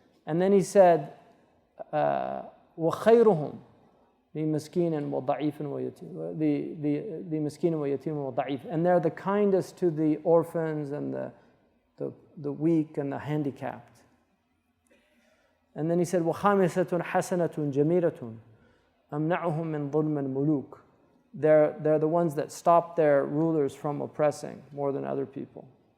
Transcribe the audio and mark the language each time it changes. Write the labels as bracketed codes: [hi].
[en] And then he said, [ar] وخيرهم لمسكين وضعيف ويتيم, [en] the [ar] مسكين ويتيم وضعيف, [en] and they're the kindest to the orphans and the weak and the handicapped. And then he said, [ar] وخامسة حسنة جميلة أمنعهم من ظلم الملوك. [en] They're the ones that stop their rulers from oppressing more than other people.